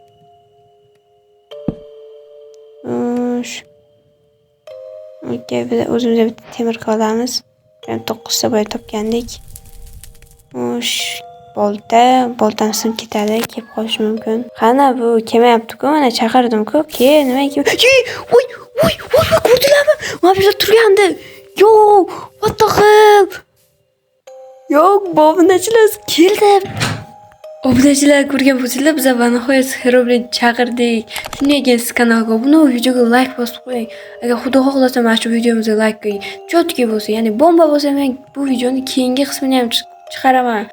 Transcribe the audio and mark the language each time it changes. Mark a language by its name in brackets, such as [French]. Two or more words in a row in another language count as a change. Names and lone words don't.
[Uzbek] Okey, biz o'zimizga bitta temir olamiz. 9 ta boya topgandik. Boltani sinib ketadi, kelib qolishi mumkin. Qani, bu kelmayapti-ku, mana chaqirdim-ku. Nima Voy, ko'rdilarmi? Mana bu yerda turgandi. [English] Yo, what the hell? [Uzbek] Yo'q, obunachilar keldi. Obunachilar ko'rgan bo'lsanglar, biz va nihoyat Herobrine chaqirdik. Shunday ekan, siz kanalga obuna bo'lib, videoga like bosib qo'ying. Agar xudo xohlasa, mana shu videomizga like qo'ying. Chotki bo'lsa, ya'ni bomba bo'lsa, men bu videoni keyingi qismini ham chiqaraman.